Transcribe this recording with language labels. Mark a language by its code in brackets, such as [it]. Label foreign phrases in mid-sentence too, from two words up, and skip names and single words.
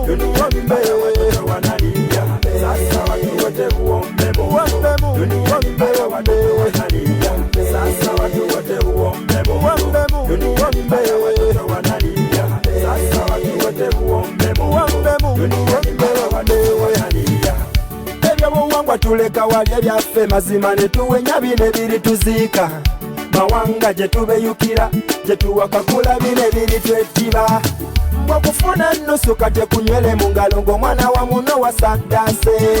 [sw] Duniani mbele watoto wanalia. Sasa watu wote uombe Mungu. Duniani mbele watoto wanalia. Sasa watu wote uombe Mungu. Duniani mbele watoto wanalia. Sasa watu wote uombe Mungu. Duniani mbele watoto wanalia. [lg] Ebyobuwangwa tuleka wali ebyaffe mazima ne tuwenya bino ebirituziika. Mawanga gye tubeyukira gye tuwakakula bino ebiritwettiba. Mbwakufuna ennusu kate kunywele mu ngalo ng'omwana wa muno wasaddase.